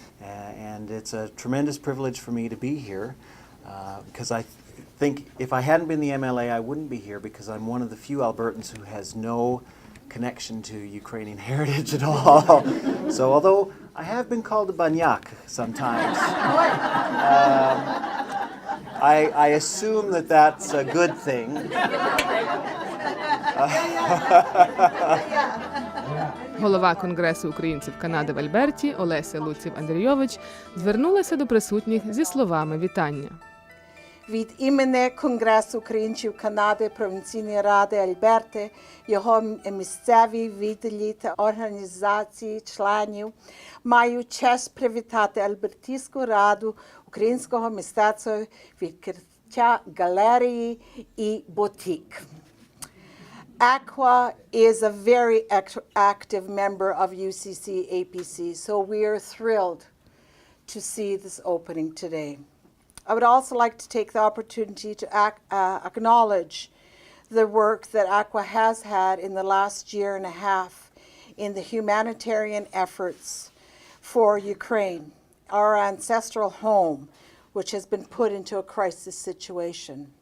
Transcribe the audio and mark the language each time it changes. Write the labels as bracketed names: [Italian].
[English] And it's a tremendous privilege for me to be here because I think if I hadn't been the MLA, I wouldn't be here because I'm one of the few Albertans who has no connection to Ukrainian heritage at all. So although I have been called a banyak sometimes, I assume that that's a good thing. [Ukrainian] Голова Конгресу українців Канади в Альберті Олеся Луців-Андрійович звернулася до присутніх зі словами вітання. Від імені Конгресу українців Канади, Провінційної ради Альберти, його місцеві відділі та організації членів маю честь привітати Альбертійську раду українського мистецтва відкриття галереї і бутік. [English] Aqua is a very active member of UCC-APC, so we are thrilled to see this opening today. I would also like to take the opportunity to acknowledge the work that Aqua has had in the last year and a half in the humanitarian efforts for Ukraine, our ancestral home, which has been put into a crisis situation.